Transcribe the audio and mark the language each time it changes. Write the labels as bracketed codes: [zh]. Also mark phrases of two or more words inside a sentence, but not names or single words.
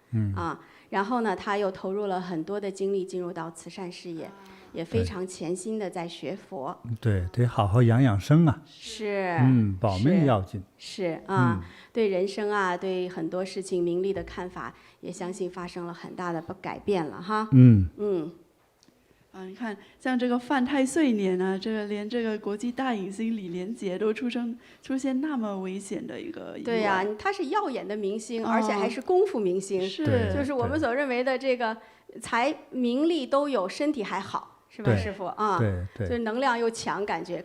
[zh] 然後呢，他又投入了很多的精力進入到慈善事業，也非常潛心的在學佛。对，得好好養生啊。是。保命要緊。是對人生啊，對很多事情名利的看法，也相信發生了很大的改變了哈。你看，像這個犯太歲年啊，連這個國際大影星李連杰都出現那麼危險的一個意外。對呀，他是耀眼的明星，而且還是功夫明星，就是我們所認為的這個財名利都有，身體還好，是吧，師傅就是能量又強，感覺。